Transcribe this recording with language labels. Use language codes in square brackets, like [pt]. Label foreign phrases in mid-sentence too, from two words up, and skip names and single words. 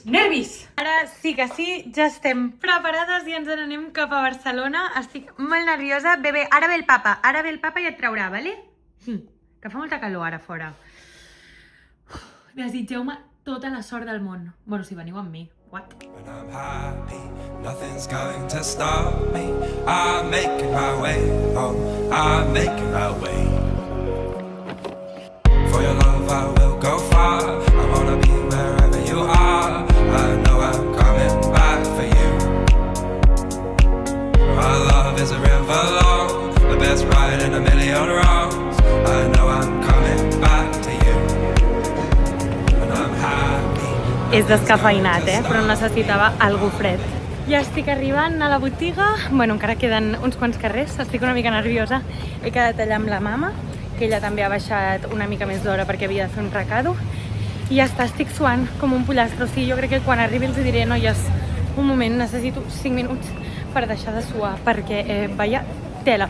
[ca] Ara sí que sí, ja estem preparades i ens n'anem cap a Barcelona. Estic molt nerviosa. Bé, ara ve el papa i et traurà, vale? Que fa molta calor ara fora. Desitgeu-me tota la sort del món. Bueno, si veniu amb mi. [en] What? When I'm happy, nothing's going to stop me. I'm making my way home, I'm making my way. For your love I will go far, I wanna be wherever you are. I know I'm coming back for you. Our love is a river long, the best ride in a million wrongs. I know I'm coming back to you. When I'm happy. [ca] És descafeïnat, però necessitava algo fred. Ja estic arribant a la botiga. Bueno, encara queden uns quants carrers, estic una mica nerviosa. He quedat allà amb la mama, que ella també ha baixat una mica més d'hora perquè havia de fer un recado. I ja està, estic suant com un pollastre. O sigui, jo crec que quan arribi els diré, noies, un moment, necessito 5 minuts per deixar de suar, perquè vaya tela.